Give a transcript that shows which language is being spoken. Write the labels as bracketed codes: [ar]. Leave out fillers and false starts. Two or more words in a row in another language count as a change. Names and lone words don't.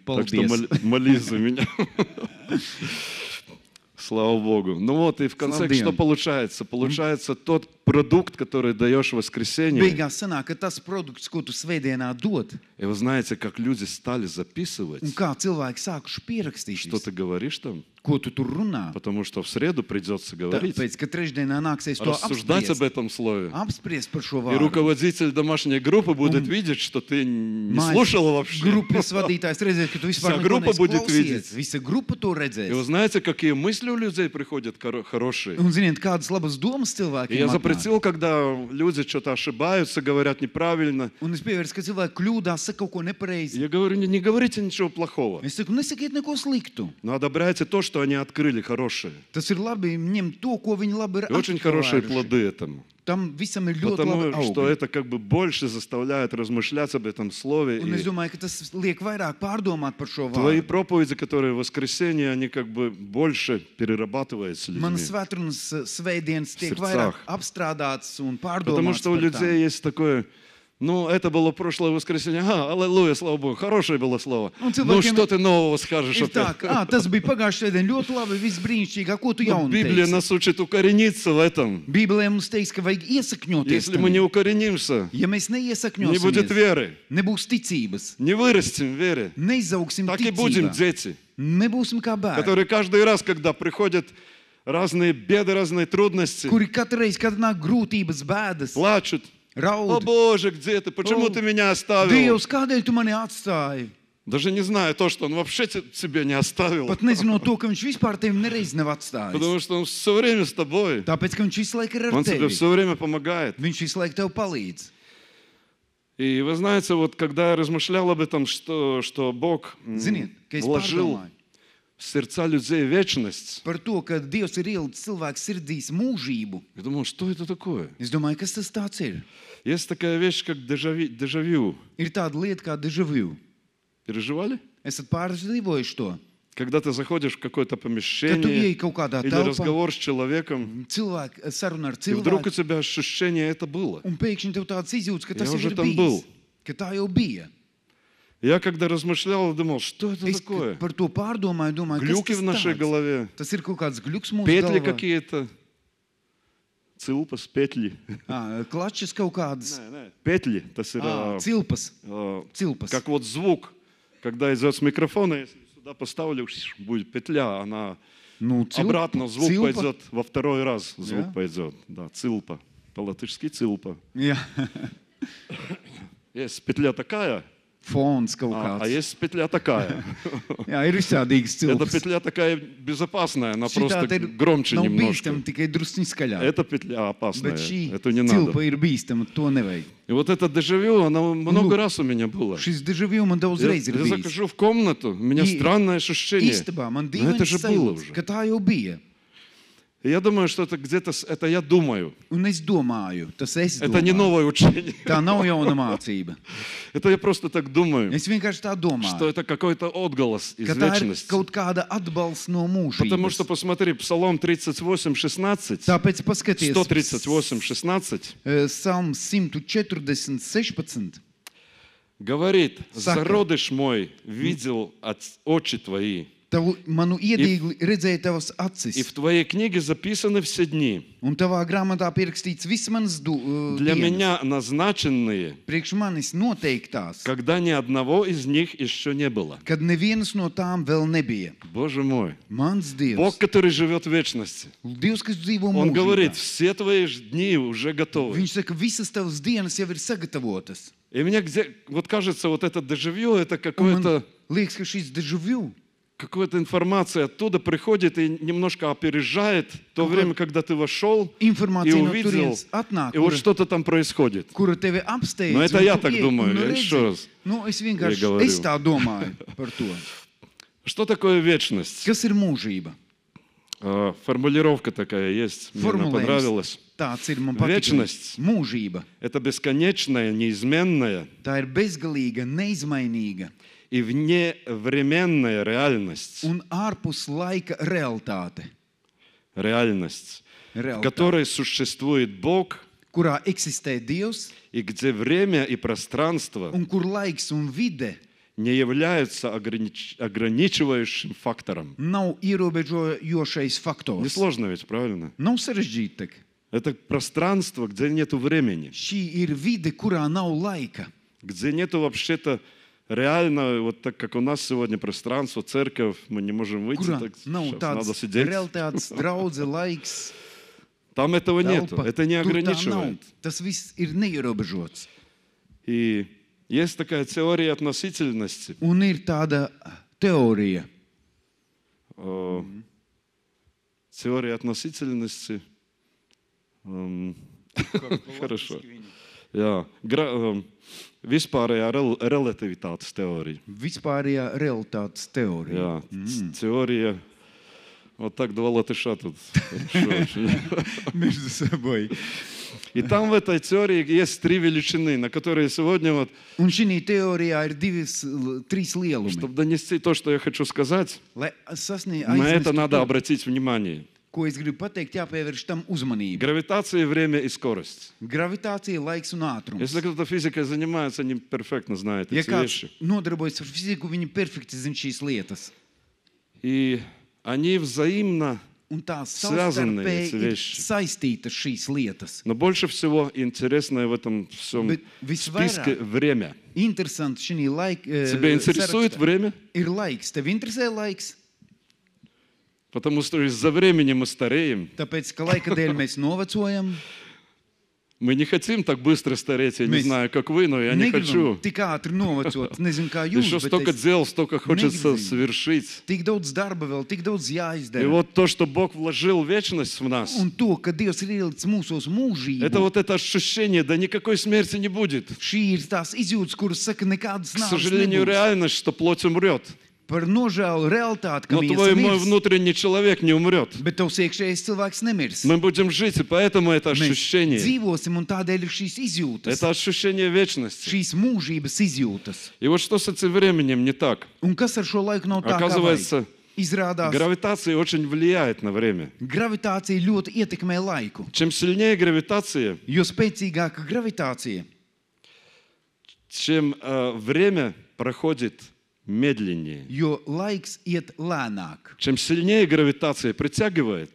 [ru] так что [lv] Paldies. [ru] молись за меня. Слава Богу. Ну вот, и в конце Слава что Дьяволу. получается? Получается тот продукт, который даешь в воскресенье. [lv] Beigās sanāk, ka tas produkts, ko tu svētdienā dod, [ru] И вы знаете, как люди стали записывать, [lv] un kā cilvēki sākuši pierakstīt, [ru] что ты говоришь там, [lv] ko tu tur runā. [ru] потому что в среду придется говорить, [lv] Tāpēc, ka trešdienā nāksies to [ru] рассуждать об [lv] apspriest, [ru] этом слове. [lv] apspriest par šo [ru] И [lv] vārdu. [ru] руководитель домашней группы будет видеть, что ты не [lv] Mājas [ru] слушал вообще. [lv] Grupas vadītājs redzēs, ka tu vispār Visa neko grupa neesi [ru] будет [lv] klausījies. [ru] видеть. [lv] Visa grupa to [ru] И вы [lv] redzēs. [ru] знаете, какие мысли у людей приходят хорошие. [lv] Un ziniet, kādas labas domas [ru] И [lv] cilvēkiem [ru] я [lv] atnāk. [ru] запретил, когда люди что-то ошибаются, говорят неправильно. [lv] Un es pievērsu, ka cilvēki kļūdās, saka kaut ko nepareizi. [ru] Я говорю, не говорите ничего плохого, [lv] Es saku, nesakiet neko sliktu. [ru] но одобряйте то, что они открыли хорошее. [lv] Tas ir labi ņemt to, ko viņi labi ir [ru] И очень хорошие [lv] atklājuši. [ru] плоды этому. [lv] Tam visam ir ļoti [ru] Потому [lv] labi [ru] что [lv] augi. [ru] это как бы больше заставляет размышлять об этом слове. [lv] Un es [ru] И [lv] domāju, ka tas liek vairāk pārdomāt par šo [ru] твои [lv] vārdu. [ru] проповеди, которые в воскресенье, они как бы больше перерабатываются [lv] Manas [ru] людьми. [lv] svētdienas svētdienas tiek [ru] Сердцах. [lv] vairāk apstrādātas un [ru] Потому [lv] pārdomātas [ru] что у [lv] par tām. [ru] людей есть такое, ну, это было прошлое воскресенье, аллилуйя, слава Богу, хорошее было слово. [lv] Un [ru] Ну, [lv] cilvēkiem [ru] что ты нового скажешь [lv] Ir tā, [ru] опять? [lv] ka tas bija pagājušajā svētdienā ļoti labi, viss brīnišķīgi. Ko tu [ru] Ну, [lv] jaunu [ru] Библия [lv] teiksi? [ru] нас учит укорениться в этом. [lv] Bībelē mums teiks, ka vajag iesakņoties. [ru] Если мы не укоренимся, [lv] Ja mēs [ru] не будет [lv] neiesakņosimies, [ru] веры, [lv] nebūs ticības, [ru] не вырастем в вере. [lv] neizaugsim [ru] Так и будем [lv] ticībā, [ru] дети, [lv] nebūsim kā bērni, [ru] которые каждый раз, когда приходят разные беды, разные трудности, [lv] kuri katru reizi, kad nāk grūtības, bēdas, [ru] плачут. О [lv] raud. [ru] Боже, где ты? Почему [lv] О, [ru] ты меня оставил? [lv] Dievs, kādēļ tu mani atstāji? [ru] Даже не знаю то, что он вообще тебя не оставил. [lv] Pat nezinot to, ka viņš vispār tevi nereiz nav atstājis. [ru] Потому что он все время с тобой. [lv] Tāpēc, ka viņš visu laiku ir ar [ru] Он тебе [lv] tevi. [ru] все время помогает. [lv] Viņš visu laiku tev palīdz. [ru] И вы знаете, вот когда я размышлял об этом, что Бог [lv] Ziniet, ka es [ru] вложил [lv] pārdomāju [ru] в сердца людей вечность, [lv] par to, ka Dievs ir ielicis cilvēku sirdīs mūžību. [ru] я думал, что это такое? [lv] Es domāju, kas tas tāds ir? [ru] Есть такая вещь, как дежавю. [lv] Ir tāda lieta kā deja vu. [ru] Переживали? [lv] Esat pārdzīvojuši to? [ru] Когда ты заходишь в какое-то [lv] Kad tu [ru] помещение [lv] ieej kaut kādā [ru] или [lv] telpā, [ru] разговор с человеком, [lv] cilvēku saruna ar [ru] и вдруг у [lv] cilvēku, [ru] тебя ощущение это было. [lv] un pēkšņi tev tāds izjūts, ka tas [ru] Я [lv] jau [ru] уже [lv] ir [ru] там [lv] bijis. [ru] был. [lv] Ka tā jau bija. [ru] Я когда размышлял, думал, что это [lv] Es [ru] такое? [lv] par to pārdomāju, domāju, [ru] Глюки [lv] kas [ru] в нашей [lv] tas tāds? [ru] голове, [lv] Tas ir kaut kāds gluks mūsu [ru] петли [lv] galvā. [ru] какие-то, цилпас, петли. [lv] Klačas kaut kādas. Петли, tas ir, Cilpas. Cilpas. [ru] как вот звук, когда идет с микрофона, если сюда поставлю, будет петля, она [lv] Nu, [ru] обратно, звук [lv] cilpa. [ru] пойдет во второй раз, звук Да? пойдет. Да, цилпа, по-латышски цилпа. [lv] Jā. [ru] Есть петля такая, [lv] fons kaut [ru] А [lv] kāds. [ru] есть петля такая. [lv] Jā, ir visādīgs [ru] Эта [lv] cilps. [ru] петля такая безопасная, она [lv] Šitā [ru] просто [lv] te ir [ru] громче [lv] nav [ru] немножко. [lv] bīstama, tikai drusciņ skaļāk. [ru] Эта петля опасная, [lv] Bet šī [ru] эту не надо. [lv] cilpa ir bīstama, to nevajag. [ru] И вот это дежавю, оно много [lv] Lūk, [ru] раз у меня было. [lv] Šis dežavju man daudz [ru] Я, [lv] reiz ir [ru] я [lv] bijis. [ru] захожу в комнату, у меня И странное ощущение. [lv] Istabā man [ru] Но это [lv] dīvains [ru] же было [lv] sajūta, [ru] уже. [lv] ka tā jau bija. [ru] И я думаю, что это где-то, это я думаю. [lv] Un es domāju, tas es [ru] Это не [lv] domāju. [ru] новое учение. [lv] Tā nav jauna mācība. [ru] Это я просто так думаю, [lv] Es vienkārši tā [ru] что [lv] domāju, [ru] это какой-то отголос из [lv] ka tā ir [ru] вечности. [lv] kaut kāda atbalsts no [ru] Потому что, [lv] mūžības. [ru] посмотри, Псалом 38:16, [lv] Tāpēc paskaties, 138:16 Psalms 140, 16. [ru] говорит: [lv] Saka. [ru] «Зародыш мой видел очи твои, [lv] Tavu manu iedīgli redzēja tavas acis, [ru] и в твоей книге записаны все дни, [lv] un tavā grāmatā pierakstīts viss manas [ru] для [lv] dienas, [ru] меня назначенные, [lv] priekš manis noteiktās, [ru] когда ни одного из них еще не было». [lv] kad nevienas no tām vēl nebija. [ru] Боже мой! [lv] Mans [ru] Бог, [lv] Dievs, [ru] который живет в вечности, [lv] Dievs, kas dzīvo [ru] Он говорит: [lv] mūžībā. [ru] все твои дни уже готовы. [lv] Viņš saka, visas tavas dienas jau ir sagatavotas. [ru] И мне вот кажется, вот это дежавю, это [lv] Un man [ru] какое-то [lv] liekas, ka šis dežavju, [ru] какая-то информация оттуда приходит и немножко опережает то Какой- время, когда ты вошел и [lv] informācija no [ru] увидел, [lv] turienes atnāk, [ru] и вот что-то там происходит. [lv] kura tevi apsteidz. Nu, [ru] это [lv] un [ru] я [lv] tu [ru] так [lv] ej, [ru] думаю, [lv] un [ru] я [lv] redzi. [ru] еще раз [lv] Es vienkārši [ru] говорю. [lv] es tā domāju par to. [ru] Что такое вечность? [lv] Kas ir mūžība? [ru] Формулировка такая есть, мне она [lv] Formulējums [ru] понравилась. [lv] tāds ir man patīk. [ru] Вечность. [lv] Mūžība. [ru] Это бесконечная, неизменная [lv] Tā ir bezgalīga, neizmainīga [ru] и вневременная реальность. [lv] un ārpus laika realitāte. [ru] Реальность, в [lv] Realitāte, [ru] которой существует Бог, [lv] kurā eksistē Dievs [ru] и где время и пространство [lv] un kur laiks un vide [ru] не являются ограничивающим фактором. [lv] nav ierobežojošais faktors. [ru] Несложно ведь, правильно? [lv] Nav sarežģīti. Tak. [ru] Это пространство, где нету времени, [lv] Šī ir vide, kurā nav laika. [ru] где нету вообще-то реально, вот так как у нас сегодня пространство, церковь, мы не можем выйти, [lv] Kurā [ru] так [lv] nav [ru] сейчас надо [lv] tāds [ru] сидеть. [lv] realitātes, draudze, laiks. [ru] Там этого нету, [lv] Telpa. [ru] это не [lv] Tur tā nav. [ru] ограничивает. [lv] Tas viss ir neierobežots. [ru] И есть такая теория относительности. [lv] Un ir tāda teorija. [ru] Теория относительности. Хорошо. [lv] Jā, vispārējā relativitātes teorija. Vispārējā realitātes teorija. Jā, [ru] теория. Вот так два латыша тут. Хорошо очень. Между собой. И там в этой теории есть три величины, на которые сегодня, вот, [lv] Un šī teorijā ir trīs lielumi. [ru] чтобы донести то, что я хочу сказать, [lv] Lai [ru] на это надо [lv] to, [ru] обратить внимание. [lv] ko es gribu pateikt, jāpievērš tam uzmanība. [ru] Гравитация, время и скорость. [lv] Gravitācija, laiks un ātrums. [ru] Если кто-то физикой занимается, они перфектно знают [lv] Ja [ru] эти [lv] kāds [ru] вещи. [lv] nodarbojas ar fiziku, viņi perfekti zina šīs lietas. [ru] И они взаимно, [lv] Un tās [ru] Связанные [lv] savstarpēji [ru] эти [lv] ir [ru] вещи. [lv] saistītas šīs lietas. [ru] но больше всего интересное в этом всем [lv] Bet [ru] списке [lv] visvairāk [ru] время. [lv] interesanti šī laika [ru] Тебя интересует время? [lv] ir laiks. Tev interesē laiks? [ru] Потому что из-за времени мы стареем. [lv] Tāpēc, ka laika dēļ mēs novecojam, [ru] Мы не хотим так быстро стареть. Я не Мы знаю, как вы, но я не [lv] negribam [ru] хочу. [lv] tik ātri novecot. Nezinu, kā jūs, [ru] Еще [lv] bet [ru] столько [lv] es [ru] дел, столько хочется [lv] negribu. [ru] совершить. [lv] Tik daudz darba vēl, tik daudz [ru] И [lv] jāizdara. [ru] вот то, что Бог вложил вечность в нас, [lv] Un to, ka Dievs ir ielicis mūsos mūžību, [ru] это вот это ощущение, да никакой смерти не будет. [lv] šī ir tās izjūtas, kuras saka, nekādas [ru] К [lv] nāves [ru] сожалению, [lv] nebūs. [ru] реальность, что плоть умрет. [lv] Par nožēlu realitāti, ka [ru] Но твой мой [lv] mirs, [ru] внутренний человек не умрет. [lv] bet tavs iekšējais cilvēks nemirs. [ru] Мы будем жить, и поэтому это [lv] Mēs [ru] ощущение. [lv] dzīvosim, un tādēļ ir šīs izjūtas, [ru] Это ощущение вечности. [lv] šīs mūžības izjūtas. [ru] И вот что с этим временем не так? [lv] Un kas ar šo laiku nav tā, kā [ru] Оказывается, [lv] vajag? Izrādās, [ru] гравитация очень влияет на время. [lv] gravitācija ļoti ietekmē laiku. [ru] Чем сильнее гравитация, [lv] Jo spēcīgāka gravitācija, [ru] чем время проходит медленнее. [lv] jo laiks iet lēnāk. [ru] Чем сильнее гравитация притягивает,